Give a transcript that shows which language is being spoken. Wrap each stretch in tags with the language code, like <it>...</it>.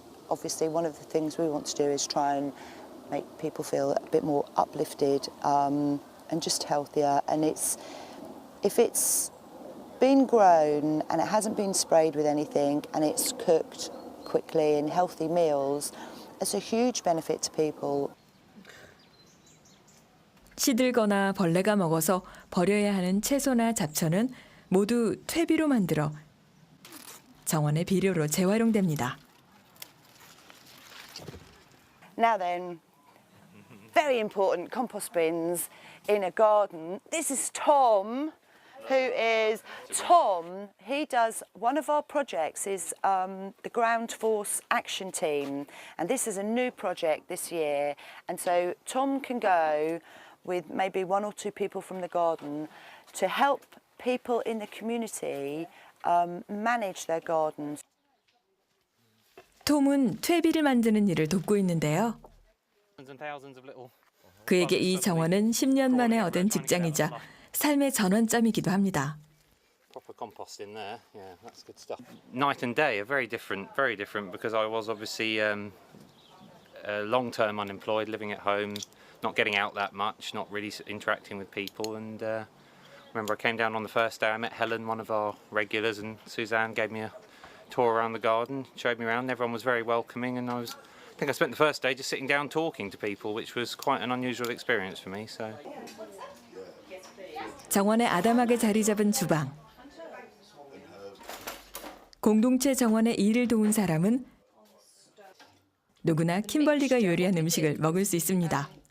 <en>Obviously, one of the things we want to do is try and make people feel a bit more uplifted and just healthier. And if it's been grown and it hasn't been sprayed with anything and it's cooked quickly in healthy meals, it's a huge benefit to people.</en> <ko>시들거나 벌레가 먹어서 버려야 하는 채소나 잡초는 모두 퇴비로 만들어 정원의 비료로 재활용됩니다.</ko> <en>Now then, very important compost bins in a garden. This is Tom, he does one of our projects is the Ground Force Action Team, and this is a new project this year, and so Tom can go with maybe 1 or 2 people from the garden to help people in the community manage their gardens.</en> <ko>톰은 퇴비를 만드는 일을 돕고 있는데요. 그에게 이 정원은 10년 만에 얻은 직장이자 삶의 전환점이기도 합니다.</ko> <en>Proper compost in there, yeah, that's good stuff. Night and day are very different because I was obviously long-term unemployed, living at home, not getting out that much, not really interacting with people. And remember, I came down on the first day. I met Helen, one of our regulars, and Suzanne gave me a tour around the garden, showed me around. Everyone was very welcoming, and I think I spent the first day just sitting down talking to people, which was quite an unusual experience for me. So.</en> <ko>정원에 아담하게 자리 잡은 주방. 공동체 정원의 일을 도운 사람은 누구나 킴벌리가 요리한 음식을 먹을 수 있습니다.</ko>